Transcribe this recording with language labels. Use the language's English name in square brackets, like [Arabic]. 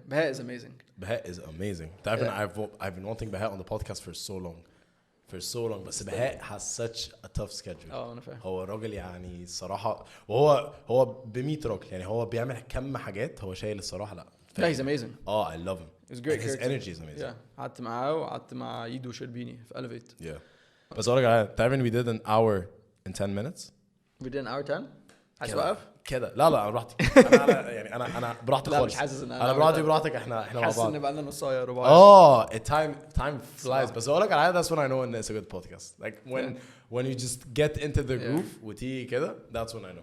[English] بهاء is amazing. بهاء is amazing. I've been wanting بهاء on the podcast for so long بس بهاء has such a tough schedule. [Arabic] انا فاهم. هو راجل يعني الصراحة وهو ب100 راجل يعني هو بيعمل كم حاجات هو شايل الصراحة. لا [English] he's amazing. I love him. It's great. His energy is amazing. [Arabic] قعدت معاه وقعدت مع يدو شربيني في Elevate. [English] Yeah. [Arabic] بس أقولك على تعرفين [English] we did an hour in 10 minutes. We did an hour 10. [Arabic] هتوقف؟ كده لا انا براحتي. يعني انا براحتي خالص. مش حاسس ان انا براحتك احنا مع بعض. حاسس ان بقى لنا نص ساعه ربع. [English] time flies. [Arabic] بس اقولك على [English] that's when I know when it's a good podcast. Like when you just get into the groove [Arabic] وتيجي كده [English] that's when I know.